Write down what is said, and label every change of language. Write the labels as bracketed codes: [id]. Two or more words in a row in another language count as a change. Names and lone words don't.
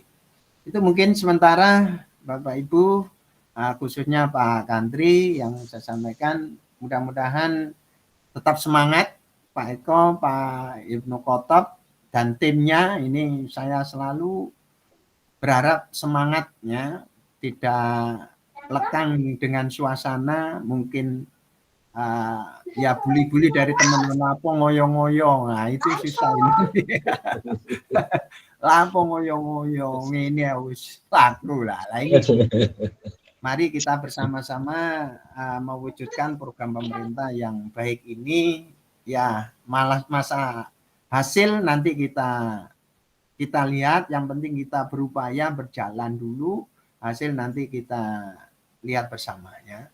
[id] Itu mungkin sementara Bapak Ibu, khususnya Pak Kandri yang saya sampaikan, mudah-mudahan tetap semangat Pak Eko, Pak Ibnu Khotob dan timnya. Ini saya selalu berharap semangatnya tidak lekang dengan suasana mungkin ya bully-bully dari teman-teman apa ngoyong-ngoyong. Nah, itu susah ini. [jv] Lapo ngoyong-ngoyong [id] ini harus laku lah. Ini mari kita bersama-sama mewujudkan program pemerintah yang baik ini ya. Malah masa hasil nanti kita lihat, yang penting kita berupaya berjalan dulu, hasil nanti kita lihat bersamanya.